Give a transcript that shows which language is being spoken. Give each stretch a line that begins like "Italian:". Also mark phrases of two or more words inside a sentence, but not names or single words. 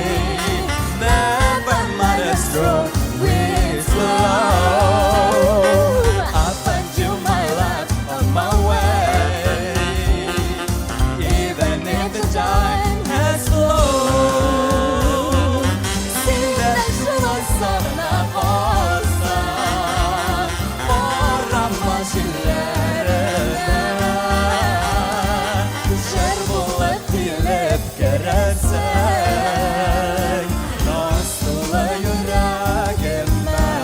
English: Never mind a strong winds blow. I'll find you, my love, on my way. Even if the time has flown.
Uzbek: Senda shunday sog'ina qolsang, Qora mashinalarida jar bo'lib kelib kirarsang, noz to'la yuragimda.